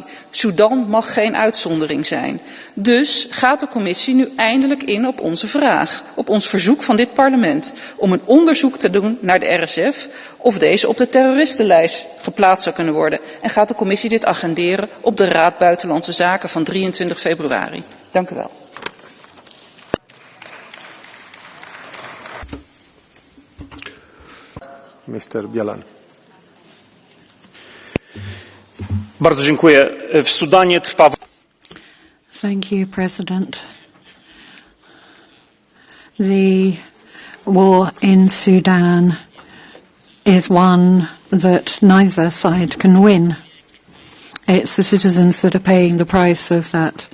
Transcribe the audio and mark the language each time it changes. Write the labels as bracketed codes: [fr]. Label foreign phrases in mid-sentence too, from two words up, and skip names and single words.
[nl] Sudan mag geen uitzondering zijn. Dus gaat de commissie nu eindelijk in op onze vraag, op ons verzoek van dit parlement, om een onderzoek te doen naar de RSF of deze op de terroristenlijst geplaatst zou kunnen worden. En gaat de commissie dit agenderen op de Raad Buitenlandse Zaken van 23 februari. Dank u wel. [en] Mr. Bielan. [pl] Bardzo dziękuję. W Sudanie trwa... [en] Thank you, President. The war in Sudan is one that neither side can win. It's the citizens that are paying the price of that.